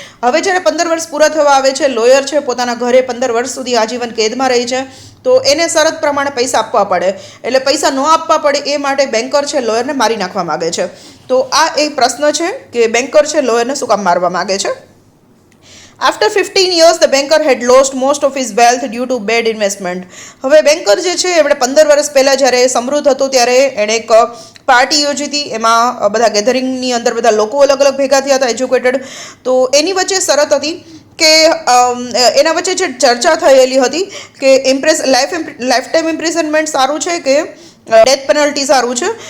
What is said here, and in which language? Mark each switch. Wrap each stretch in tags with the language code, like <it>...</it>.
<gu>હવે જ્યારે 15 વર્ષ પૂરા થવા આવે છે, લોયર છે પોતાના ઘરે 15 વર્ષ સુધી આજીવન કેદમાં રહે છે, તો એને શરત પ્રમાણે પૈસા આપવા પડે. એટલે પૈસા ન આપવા પડે એ માટે બેન્કર છે લોયરને મારી નાખવા માગે છે. તો આ એક પ્રશ્ન છે કે બેન્કર છે લોયરને શું કામ મારવા માગે છે.</gu> <en>After 15 years, the banker had lost most of his wealth due to bad investment.</en> <gu>હવે બેન્કર જે છે એમણે 15 વર્ષ પહેલાં જ્યારે સમૃદ્ધ હતો ત્યારે એણે એક પાર્ટી યોજી હતી. એમાં બધા ગેધરિંગની અંદર બધા લોકો અલગ અલગ ભેગા થયા હતા એજ્યુકેટેડ. તો એની વચ્ચે શરત હતી કે એના વચ્ચે જે ચર્ચા થયેલી હતી કે લાઈફ ટાઈમ ઇમ્પ્રિઝનમેન્ટ સારું છે કે ડેથ પેનલ્ટી સારું છે.</gu>